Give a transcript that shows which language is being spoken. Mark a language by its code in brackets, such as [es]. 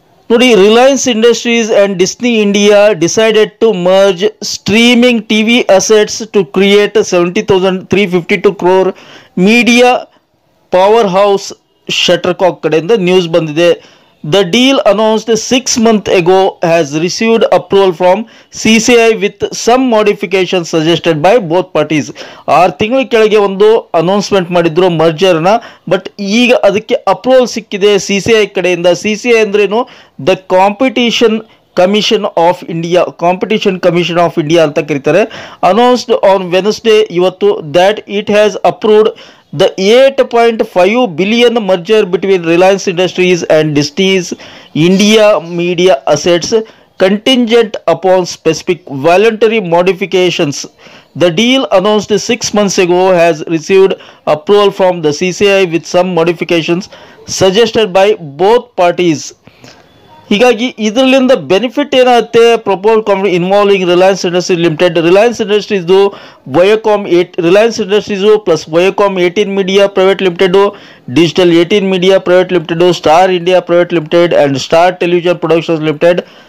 [en] ನೋಡಿ, Reliance Industries and Disney India decided to merge streaming TV assets to create 70,352 crore media power house ಶಟರ್ಕಾಕ್ [kn] ಕಡೆಯಿಂದ news ಬಂದಿದೆ. [en] The deal announced 6 months ago has received approval from CCI with some modifications suggested by both parties. [kn] 6 ತಿಂಗಳ ಕೆಳಗೆ ಒಂದು announcement ಮಾಡಿದ್ರು ಮರ್ಜರ್ನ, but ಈಗ ಅದಕ್ಕೆ approval ಸಿಕ್ಕಿದೆ CCI ಕಡೆಯಿಂದ. CCI ಅಂದ್ರೇನು? [en] the competition commission of India, competition commission of India [kn] ಅಂತ ಕರೀತಾರೆ. [en] Announced on Wednesday, ಇವತ್ತು, that it has approved the 8.5 billion merger between Reliance Industries and Disney's India media assets contingent upon specific voluntary modifications. The deal announced 6 months ago has received approval from the CCI with some modifications suggested by both parties. [kn] ಹೀಗಾಗಿ ಇದರಿಂದ benefit ಏನಾಗುತ್ತೆ? [en] Propose involving Reliance Industries limited, Reliance ಇಂಡಸ್ಟ್ರೀಸ್ದು Viacom Reliance Industries plus Viacom 18 media private limited, digital 18 media private limited, Star India private limited and Star television productions limited.